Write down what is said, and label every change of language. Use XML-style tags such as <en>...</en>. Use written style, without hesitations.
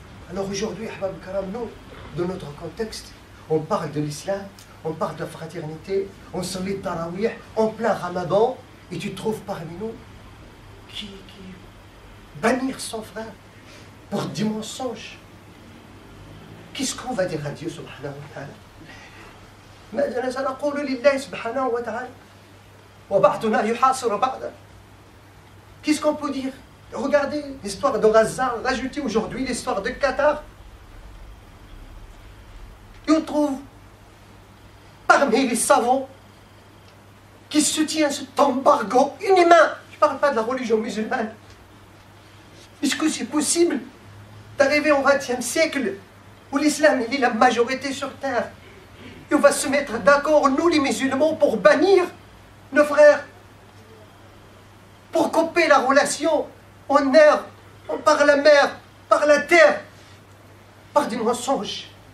<fr>Alors aujourd'hui, Ahbab al-Karam, nous, dans notre contexte, on parle de l'islam, on parle de fraternité, on se lit tarawih, en plein ramadan, et tu trouves parmi nous qui bannir son frère pour des mensonges. Qu'est-ce qu'on va dire à Dieu subhanahu wa ta'ala?</fr> <ar>ماذا سنقول لله سبحانه وتعالى وبعضنا يحاصر بعضا.</ar> <fr>Qu'est-ce qu'on peut dire? Regardez l'histoire de Gaza, rajoutez aujourd'hui l'histoire de Qatar. Et trouve parmi les savants qui soutiennent cet embargo inhumain. Je ne parle pas de la religion musulmane. Est-ce que c'est possible d'arriver au XXe siècle où l'islam est la majorité sur terre et on va se mettre d'accord, nous les musulmans, pour bannir nos frères, pour couper la relation en air, par la mer, par la terre, par des mensonges?</fr>